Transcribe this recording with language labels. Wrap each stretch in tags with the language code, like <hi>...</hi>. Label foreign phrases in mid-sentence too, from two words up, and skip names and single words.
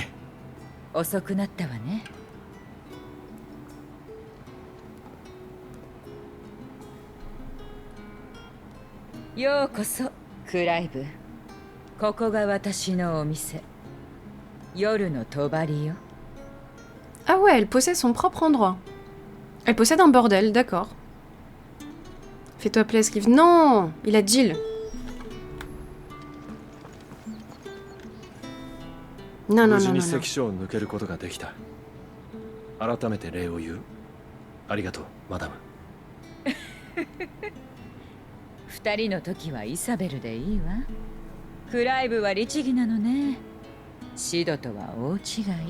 <ja>遅くなったわね。ようこそ、クライブ。ここが私のお店。夜の帳よ。</ja> <fr>Ah ouais, elle possède son propre endroit. Elle possède un bordel, d'accord. Fais-toi plaisir, Clive. Non, il a Jill. Non, non,</fr> <ja>無事</ja> <fr>non,</fr> <ja>に</ja> <fr>non, non.</fr> <ja>関所を抜けることができた。改めて礼を言う。ありがとう、マダム。二人の時はイサベルでいいわ。クライブは律儀なのね。シドとは大違い。</ja>